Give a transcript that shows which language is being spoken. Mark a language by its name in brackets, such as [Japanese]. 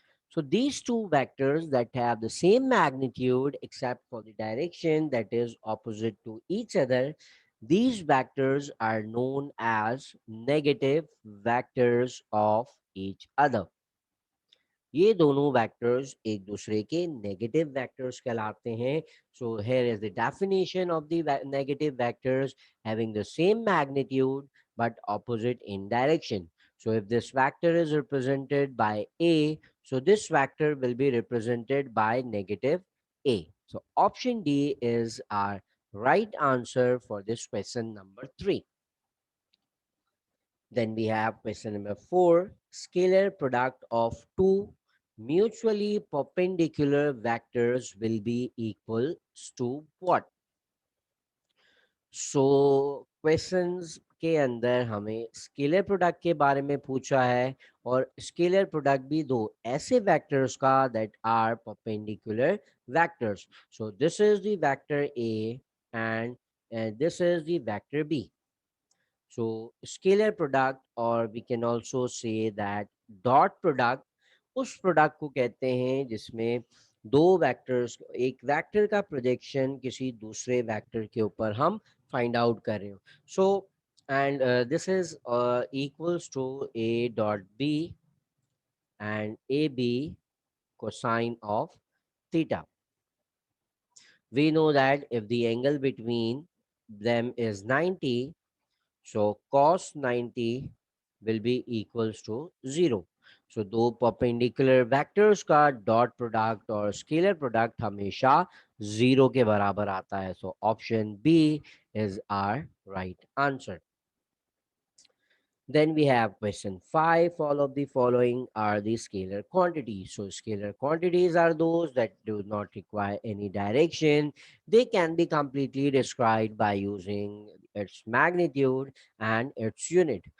[English] So these two vectors that have the same magnitude except for the direction that is opposite to each other, these vectors are known as negative vectors of each other. [Hindi] ये दोनों vectors एक दूसरे के negative vectors कहलाते हैं. [English] So here is the definition of the negative vectors having the same magnitude but opposite in direction. So if this vector is represented by A, so this vector will be represented by negative A. So option D is our right answer for this question number 3. Then we have question number 4. Scalar product of two mutually perpendicular vectors will be equal to what? [Hindi] So questions के अंदर हमें scalar product के बारे में पूछा है, और scalar product भी दो ऐसे वेक्टर्स का [English] That are perpendicular vectors. So this is the vector A and this is the vector B. So scalar product, or we can also say that dot product, [Hindi] उस प्रोडक्ट को कहते हैं जिसमें दो वेक्टर्स, एक वेक्टर का projection किसी दूसरे वेक्टर के ऊपर हम फाइंड आउट कर रहे हो. [English] So and this is equals to A dot B and AB cosine of theta. We know that if the angle between them is 90, So cos 90 will be equals to 0. [Hindi] So दो perpendicular vectors का dot product और scalar product हमेशा 0 के बराबर आता है. [English] So option B is our right answer. Then we have question 5. All of the following are the scalar quantities. So, scalar quantities are those that do not require any direction. They can be completely described by using its magnitude and its unit.